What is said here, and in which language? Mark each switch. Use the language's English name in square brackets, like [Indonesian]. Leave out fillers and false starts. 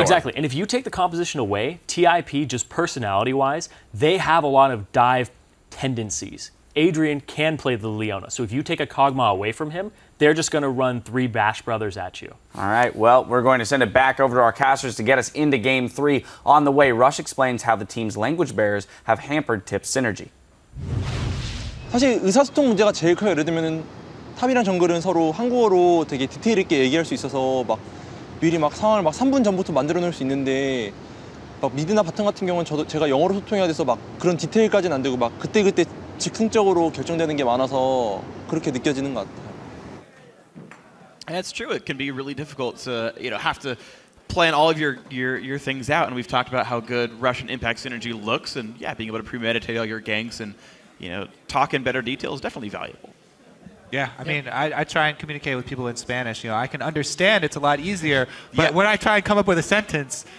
[English] Exactly, and if you take the composition away, TIP, just personality-wise, they have a lot of dive tendencies. Adrian can play the Leona, so if you take a Kog'Maw away from him, they're just going to run 3 Bash Brothers at you. All right, well, we're going to send it back over to our casters to get us into Game 3. On the way, Rush explains how the team's language barriers have hampered Tip's synergy. [Korean] 사실 의사소통 문제가 제일 커요. 예를 들면은 탑이랑 정글은 서로 한국어로 되게 디테일 있게 얘기할 수 있어서 막 미리 막 상황을 막 3분 전부터 만들어 놓을 수 있는데 막 미드나 바텀 같은 경우는 제가 영어로 소통해야 돼서 막 그런 디테일까지는 안 되고 막 그때 즉흥적으로 결정되는 게 많아서 그렇게 느껴지는 것 같아요. [English] And it's true. It can be really difficult to, you know, have to plan all of your things out. And we've talked about how good Russian Impact synergy looks, and yeah, being able to premeditate all your ganks and, you know, talk in better detail is definitely valuable. Yeah, I mean, I try and communicate with people in Spanish. You know, I can understand it's a lot easier, but when I try and come up with a sentence,